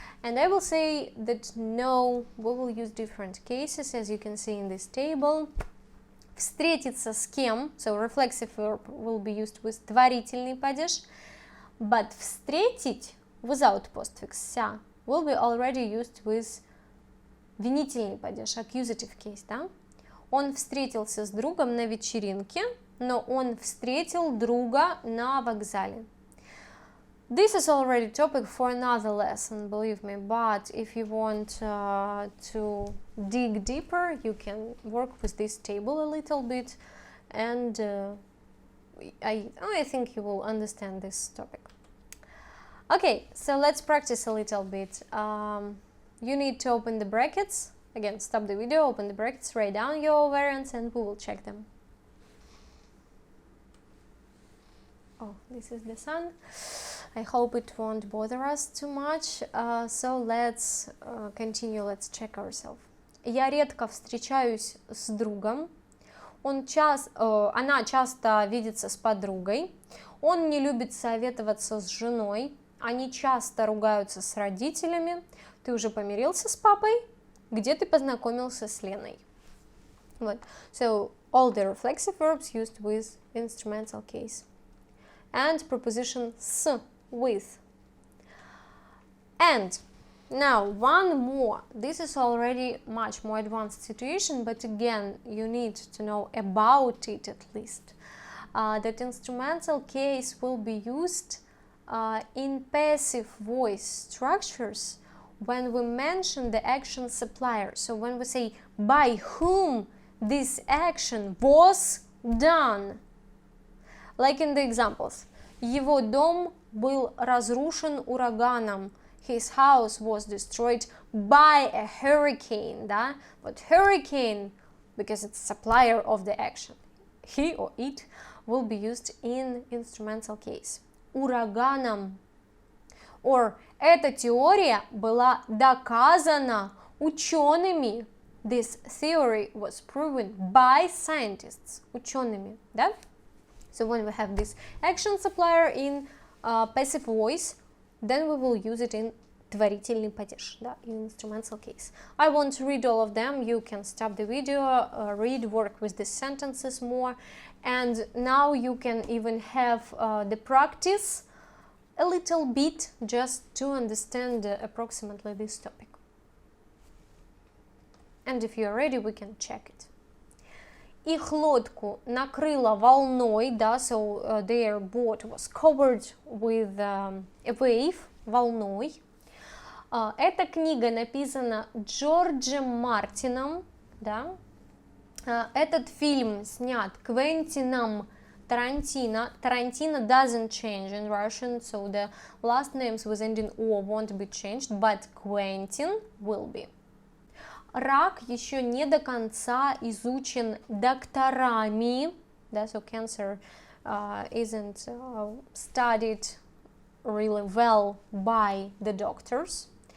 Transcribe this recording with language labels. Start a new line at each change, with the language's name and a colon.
English: And I will say that no, we will use different cases, as you can see in this table.
Russian: Встретиться с кем,
English: so reflexive verb will be used with творительный падеж, but встретить without postfix ся will be already used with винительный падеж, accusative case, да?
Russian: Он встретился с другом на вечеринке, но он встретил друга на вокзале.
English: This is already topic for another lesson, believe me, but if you want to dig deeper, you can work with this table a little bit, and I think you will understand this topic. Okay, so let's practice a little bit. You need to open the brackets. Again, stop the video, open the brackets, write down your variants, and we will check them. Oh, this is the sun. I hope it won't bother us too much. So let's continue, let's check ourselves.
Russian: Я редко встречаюсь с другом. Она часто видится с подругой. Он не любит советоваться с женой. Они часто ругаются с родителями. Ты уже помирился с папой? Где ты познакомился с Леной?
English: Вот. So, all the reflexive verbs used with instrumental case. And preposition с, with. And now one more. This is already much more advanced situation, but again, you need to know about it at least. That instrumental case will be used in passive voice structures when we mention the action supplier. So when we say by whom this action was done. Like in the examples.
Russian: Его дом был разрушен ураганом.
English: His house was destroyed by a hurricane, да? But hurricane, because it's supplier of the action, he or it will be used in instrumental case.
Russian: Ураганом. Or эта теория была доказана учеными.
English: This theory was proven by scientists.
Russian: Учеными, да?
English: So when we have this action supplier in passive voice, then we will use it in творительный падеж, да, in instrumental case. I won't read all of them. You can stop the video, read, work with the sentences more, and now you can even have the practice a little bit just to understand approximately this topic. And if you are ready, we can check it.
Russian: Их лодку накрыло волной,
English: да, so their boat was covered with a wave, волной.
Russian: Эта книга написана Джорджем Мартином, да. Этот фильм снят Квентином Тарантино.
English: Tarantino doesn't change in Russian, so the last names with ending O won't be changed, but Quentin will be.
Russian: Рак еще не до конца изучен докторами,
English: да, so cancer isn't studied really well by the doctors.